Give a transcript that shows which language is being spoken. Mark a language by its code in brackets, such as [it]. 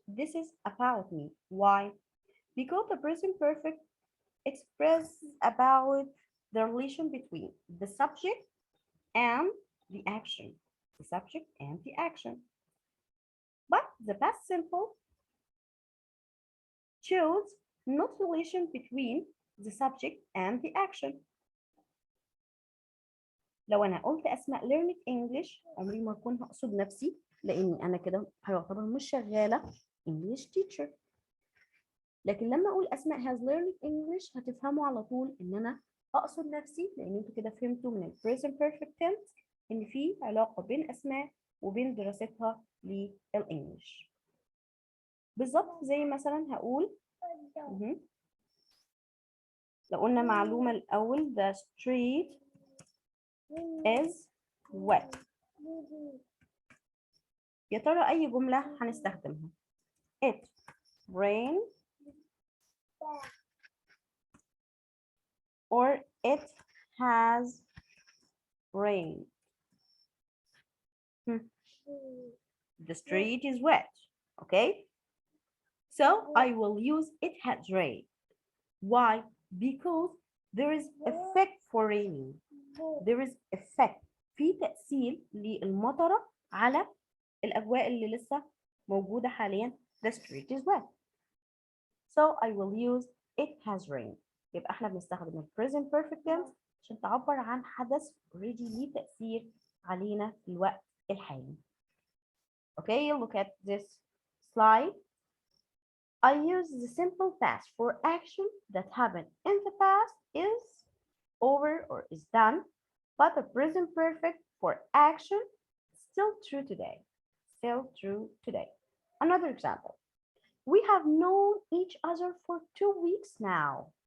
[en] This is about me. Why? Because the present perfect expresses about the relation between the subject and the action. The subject and the action. But the past simple shows not relation between the subject and the action. [ar] لو انا قلت اسماء [en] learned English [ar] عمري ما اكون هقصد نفسي لاني انا كده هيعتبر مش شغاله [en] English teacher. [ar] لكن لما اقول اسماء [en] has learned English [ar] هتفهموا على طول ان انا اقصد نفسي، لان انتوا كده فهمتوا من ال present perfect tense ان في علاقه بين اسماء وبين دراستها للانجليش. بالظبط زي مثلا هقول لو قلنا معلومه الاول [en] the street is wet. [ar] يا ترى أي جملة هنستخدمها؟ [en] It rained or it has rained. The street is wet. Okay? So I will use it has rained. Why? Because there is effect for raining. There is effect. [ar] في تأثير للمطرة على الأجواء اللي لسه موجودة حاليا. [en] The street is wet. So I will use it has rained. [ar] يبقى احنا بنستخدم ال present perfect tense عشان تعبر عن حدث already ليه تأثير علينا في الوقت الحالي. [en] Okay, look at this slide. I use the simple past for action that happened in the past is over or is done, but the present perfect for action still true today. Still true today. Another example. We have known each other for 2 weeks now.